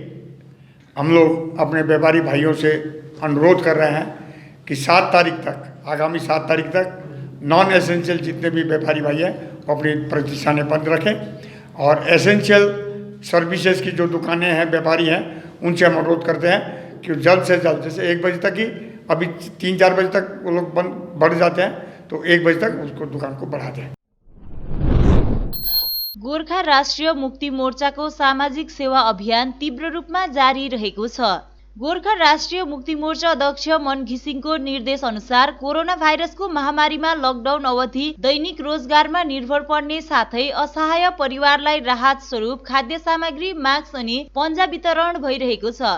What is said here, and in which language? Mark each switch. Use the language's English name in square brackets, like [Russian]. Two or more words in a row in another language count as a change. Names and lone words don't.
[Hindi] हम लोग अपने व्यापारी भाइयों से अनुरोध कर रहे हैं कि 7 तारीख तक, आगामी 7 तारीख तक [English] non essential [Hindi] जितने भी व्यापारी भाई हैं वो अपनी प्रतिष्ठानें बंद रखें और [English] essential services [Hindi] की जो दुकानें हैं, व्यापारी हैं, उनसे हम अनुरोध करते हैं कि जल्द से जल्द, जैसे 1 बजे तक ही, अभी 3-4 बजे तक वो लोग बढ़ जाते हैं, तो 1 बजे तक उसको दुकान को बढ़ा दें। [Nepali] गोर्खा राष्ट्रिय मुक्ति मोर्चाको सामाजिक सेवा अभियान तीव्र रूपमा जारी रहेको छ। गोर्खा राष्ट्रिय मुक्ति मोर्चा अध्यक्ष मन घिसिङको निर्देश अनुसार कोरोना भाइरसको महामारीमा लकडाउन अवधि दैनिक रोजगारमा निर्भर पर्ने साथै असहाय परिवारलाई राहत स्वरूप खाद्य सामग्री, मास्क अनि पन्जा वितरण भइरहेको छ।